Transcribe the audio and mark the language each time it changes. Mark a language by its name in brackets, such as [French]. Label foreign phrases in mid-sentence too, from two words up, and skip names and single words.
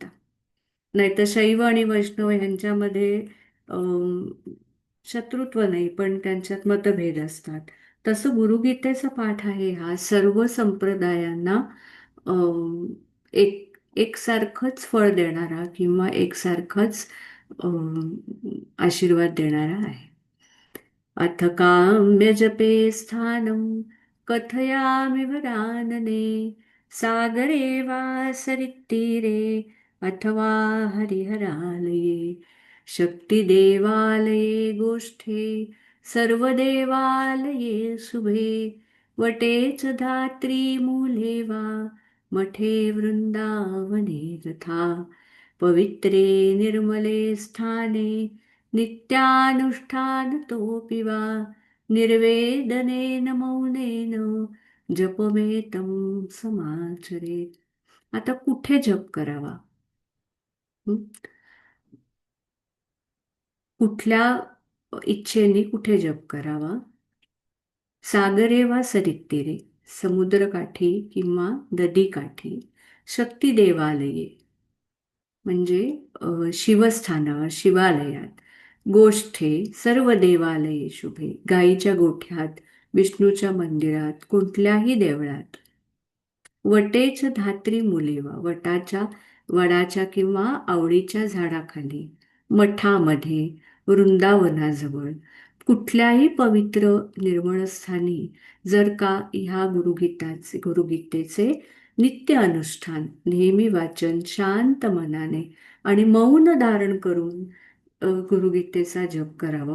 [Marathi] नाहीतर शैव आणि वैष्णव यांच्यामध्ये अम, शत्रुत्व नाही, पण त्यांच्यात मतभेद असतात. तसं गुरुगीतेचा पाठ आहे हा सर्व संप्रदायांना अम, एकसारखंच फळ देणारा किंवा एकसारखंच आशीर्वाद देणारा आहे. [Sanskrit] अथ काम्यजपे स्थानं कथयामि वरानने सागरे वा सरित्तीरे अथवा हरिहरालये शक्तिदेवालये गोष्ठे सर्वदेवालये शुभे वटे च धात्री मूले वा मठे वृंदावने तथा पवित्रे निर्मले स्थाने नित्यानुष्ठानतोऽपि वा निर्वेदनेन मौनेन जपमेतं समाचरेत्. [Marathi] आता कुठे जप करावा? हं? कुठल्या इच्छेने कुठे जप करावा? [Sanskrit] सागरे वा सरित्तीरे, [Marathi] समुद्रकाठी किंवा नदीकाठी. [Sanskrit] शक्ती देवालये [Marathi] म्हणजे शिवस्थानावर शिवालयात. [Sanskrit] गोष्ठे सर्व देवालये शुभे, [Marathi] गाईच्या गोठ्यात, विष्णूच्या मंदिरात, कुठल्याही देवळात. [Sanskrit] वटेच धात्री मुलेवा, [Marathi] वडाच्या किंवा आवळीच्या झाडाखाली, मठामध्ये, वृंदावनाजवळ, कुठल्याही पवित्र निर्मळ स्थानी जर का ह्या गुरुगीतेचे नित्य अनुष्ठान, नेहमी वाचन शांत मनाने आणि मौन धारण करून गुरुगीतेचा जप करावा.